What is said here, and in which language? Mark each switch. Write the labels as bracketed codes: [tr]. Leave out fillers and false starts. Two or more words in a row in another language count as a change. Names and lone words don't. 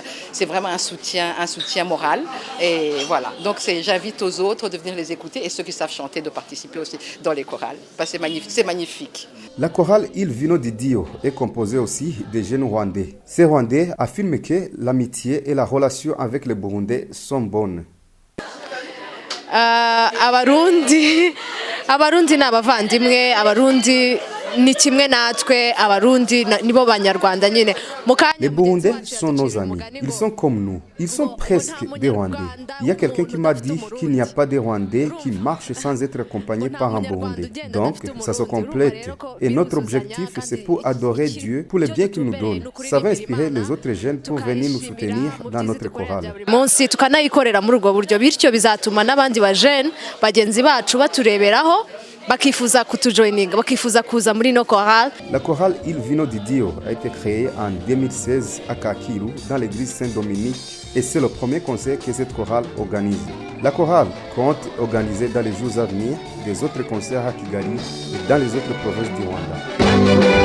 [fr] C'est vraiment un soutien moral. Et voilà, donc j'invite aux autres de venir les écouter et ceux qui savent chanter de participer aussi dans les chorales. C'est magnifique. La chorale Il Vigno di Dio est composée aussi des jeunes Rwandais. Ces Rwandais affirment que l'amitié et la relation avec les Burundais sont bonnes. [rw] abarundi ni abavandimwe, abarundi ni kimwe natwe, abarundi nibo banyarwanda nyine. [fr] Les Burundais sont nos amis, ils sont comme nous, ils sont presque des Rwandais. Il y a quelqu'un qui m'a dit qu'il n'y a pas de Rwandais qui marchent sans être accompagnés par un Burundais. Donc ça se complète. Et notre objectif, c'est pour adorer Dieu pour le bien qu'il nous donne. Ça va inspirer les autres jeunes pour venir nous soutenir dans notre chorale. [rw] Munsi tukanayikorera muri ubwo buryo, bityo bizatuma n'abandi bajene bagenzi bacu batureberaho bakifuza kutujoininga, bakifuza kuza muri [fr] no chorale. La chorale Il Vino di Dio a été créée en 2016 à Kakiru dans l'église Saint-Dominique et c'est le premier concert que cette chorale organise. La chorale compte organiser dans les jours à venir des autres concerts à Kigali et dans les autres provinces du Rwanda.